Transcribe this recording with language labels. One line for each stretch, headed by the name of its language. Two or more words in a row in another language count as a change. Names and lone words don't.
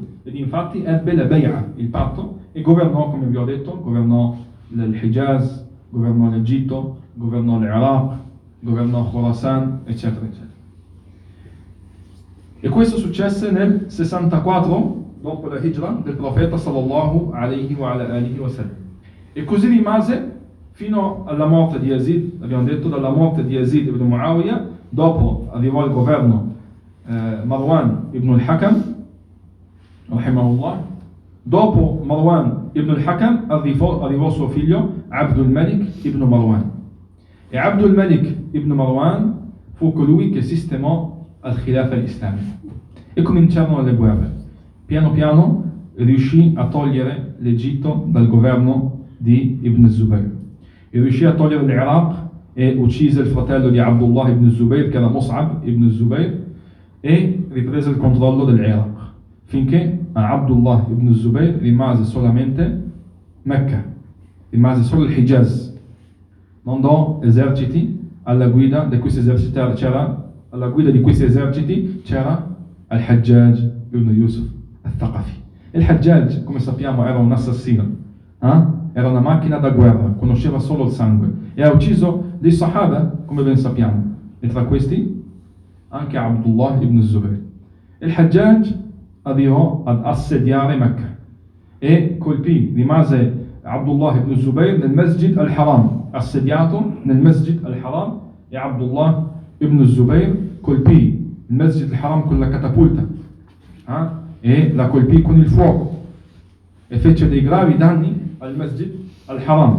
Italian: Ed infatti ebbe la bay'a, il patto, e governò, come vi ho detto, governò il Hijaz, governò l'Egitto, governò l'Iraq, governò Khorasan, eccetera, eccetera. E questo successe nel 64 dopo la Hijra del profeta
Arabic: صلى الله عليه وآله وسلم.
Italian: E così rimase fino alla morte di Yazid, abbiamo detto, dalla morte di Yazid ibn Muawiyah. Dopo arrivò il governo Marwan ibn al-Hakam, rahimahullah. Dopo Marwan ibn al-Hakam arrivò suo figlio Abdul Malik ibn Marwan. E Abdul Malik ibn Marwan fu colui che sistemò al Khilafa islamico. E cominciarono le guerre. Piano piano riuscì a togliere l'Egitto dal governo di Ibn Zubayr. E riuscì a togliere l'Iraq e uccise il fratello di Abdullah ibn Zubayr, che era Mus'ab ibn Zubayr, e riprese il controllo dell'Iraq, finché a Abdullah ibn Zubayr rimase solamente Mecca, rimase solo il Hijaz. Mandò eserciti alla guida di questi eserciti, c'era al-Hajjaj ibn Yusuf al-Thaqafi. Il Hajjaj, come sappiamo, era un assassino, era una macchina da guerra, conosceva solo il sangue e ha ucciso dei Sahaba, come ben sappiamo, e tra questi anche Abdullah ibn Zubayr. Il Hajjaj arrivò ad assediare Mecca e colpì, rimase Abdullah ibn Zubayr nel Masjid al-Haram, assediato nel Masjid al-Haram, e Abdullah ibn Zubayr colpì il Masjid al-Haram con la catapulta e la colpì con il fuoco e fece dei gravi danni al Masjid al-Haram.